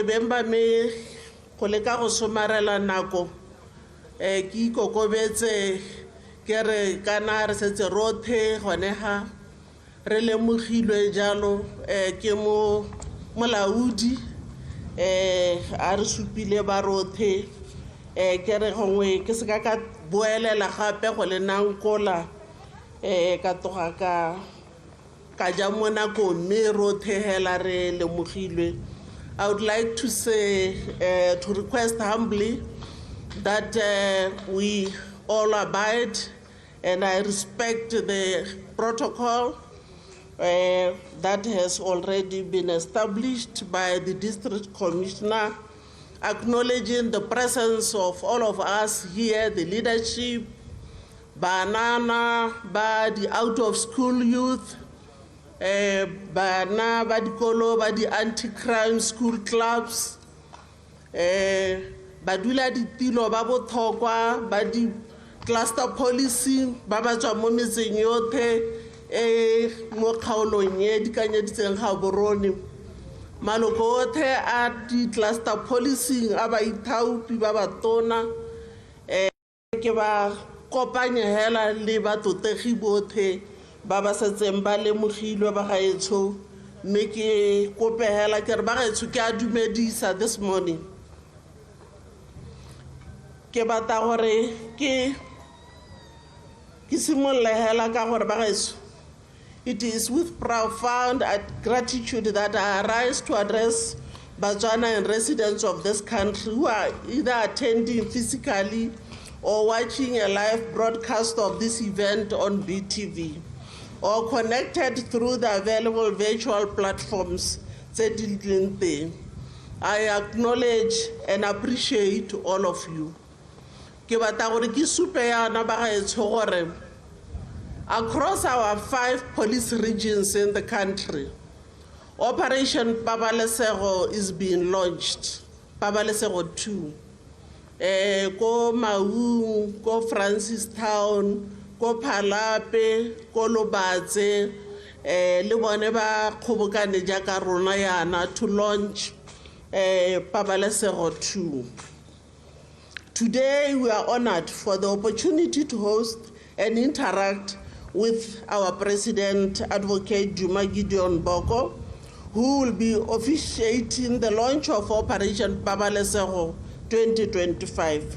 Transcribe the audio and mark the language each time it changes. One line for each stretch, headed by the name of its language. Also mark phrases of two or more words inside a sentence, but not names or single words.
Tswana: beng ba me go leka go somarela nako ke ikokobetse ke re kana re setse rothe gone ga re lemogilwe jalo ke mo molaodi a re supile ba rothe ke re gongwe ke se ka boelela gape go le nankola ka toga ka ja mo nakong mme rothe hela re lemogilwe.
English: I would like to say, to request humbly that we all abide and I respect the protocol that has already been established by the district commissioner, acknowledging the presence of all of us here, the leadership, banana, by the out of school youth,
Tswana: bana ba dikolo ba di
English: anti-crime school clubs,
Tswana: badula ditilo ba botlhokwa ba di
English: cluster policing
Tswana: ba ba tswa mo metseng yotlhe mo kgaolong e dikanyeditseng ga borone maloko otlhe a di cluster policing a ba ithaopi ba batona ke ba kopanya hela le batotegi botlhe ba ba setseng ba lemogilwe ba gaetsho mme ke kope hela ke re ba gaetsho ke a dumedisa
English: this morning
Tswana: ke batla gore ke simolle hela ka gore ba gaetsho.
English: It is with profound gratitude that I arise to address Botswana and residents of this country who are either attending physically or watching a live broadcast of this event on BTV or connected through the available virtual platforms. I acknowledge and appreciate all of you. Across our 5 police regions in the country, Operation Pabalesejo is being launched, Pabalesejo II.
Tswana: Ko Maung, ko Francistown, ko Phalape, ko Lobatse, le bone ba kgobokane jaaka rona yana
English: to launch
Tswana: Pabalesejo II.
English: Today we are honored for the opportunity to host and interact with our President, Advocate Duma Gideon Boko, who will be officiating the launch of Operation Pabalesejo 2025.